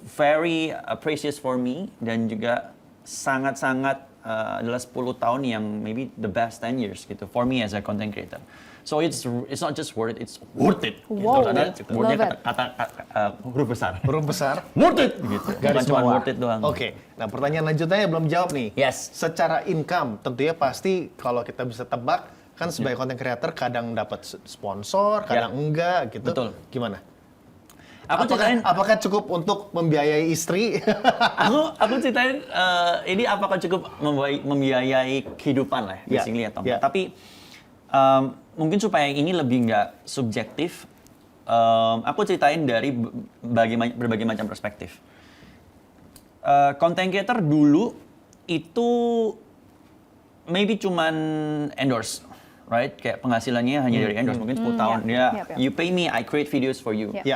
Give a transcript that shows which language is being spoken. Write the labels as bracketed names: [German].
[English] Very precious for me [Indonesian] dan juga sangat-sangat adalah 10 tahun yang [English] maybe the best 10 years [Indonesian] gitu [English] for me as a content creator. So it's not just worth it, it's worth it. Wow, [Indonesian] gitu. Worth-nya kata huruf besar. Huruf besar. Worth it gitu. Bukan cuma worth it doang. Oke. Nah, pertanyaan lanjutannya belum jawab nih. [English] Yes. [Indonesian] Secara income, tentunya pasti kalau kita bisa tebak kan sebagai content creator kadang dapat sponsor, kadang enggak gitu. Betul. Gimana? Apakah cukup untuk membiayai istri? aku ceritain ini apakah cukup membiayai kehidupan lah, basically atau enggak. Tapi mungkin supaya ini lebih nggak subjektif, aku ceritain dari berbagai macam perspektif. Content creator dulu itu maybe cuman endorse, right? Kayak penghasilannya hanya dari endorse, mungkin 10 tahun. [English] You pay me, I create videos for you.